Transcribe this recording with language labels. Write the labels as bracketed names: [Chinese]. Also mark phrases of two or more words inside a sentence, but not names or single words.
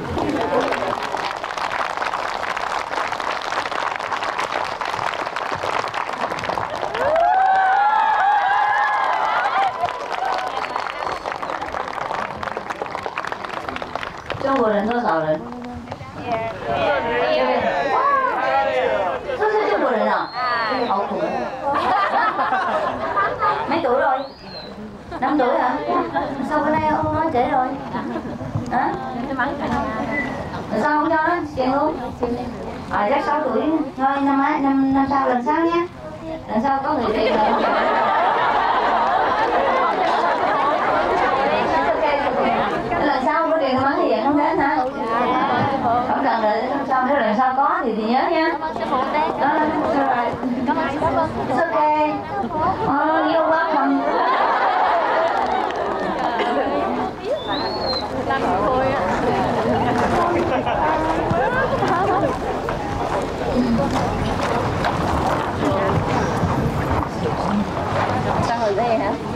[Chinese] Trung Quốc 人多少人？都是中国人啊，好苦。 [Vietnamese] Mấy tuổi rồi? 5 tuổi hả? Sao bữa nay ông nói trễ rồi? Hả? Sao không cho nó tiền luôn? Chắc 6 tuổi thôi, năm sau lần sau nhé. Lần sau có người tiền rồi. Lần sau có tiền bắn thì vẫn không đến hả? Không cần rồi, sau nếu lần sau có thì nhớ nha. Đó, rồi. [English] It's okay. You're welcome. [Vietnamese] Sao hồi đây hả?